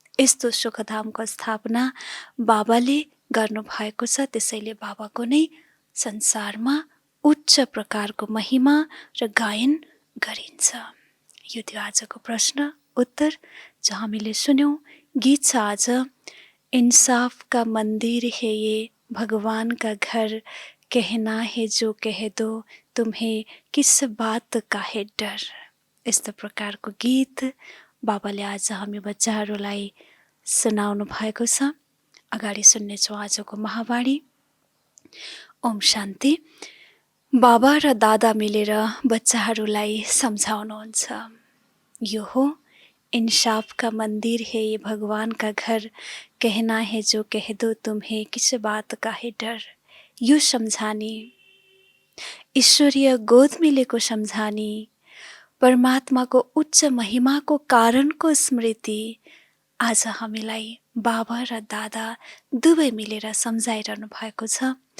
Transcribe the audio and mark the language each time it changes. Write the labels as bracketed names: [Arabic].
[Nepali] यस्तो सुखधामको स्थापना बाबाले गर्नुभएको छ। त्यसैले बाबाको नै संसारमा उच्च प्रकारको महिमा र गायन गरिन्छ। यो थियो आजको प्रश्न उत्तर जो हामीले सुन्यौं। गीत छ आज, [Hindi] इंसाफ का मंदिर है ये भगवान का घर, कहना है जो कह दो तुम्हें किस बात का है डर। [Nepali] यस्तो प्रकारको गीत बाबाले आज हामी बच्चाहरूलाई सुनाउनु भएको छ। अगाडि सुन्नेछौँ आजको महावाणी। ओम शान्ति। बाबा र दादा मिलेर बच्चाहरूलाई सम्झाउनुहुन्छ। यो हो [Hindi] इंसाफ का मंदिर है ये भगवान का घर, कहना है जो कह दो तुम्हें किस बात का है डर। [Nepali] यो सम्झानी, ईश्वरीय गोद मिलेको सम्झानी, परमात्माको उच्च महिमाको कारणको स्मृति आज हामीलाई बाबा र दादा दुवै मिलेर सम्झाइरहनु भएको छ।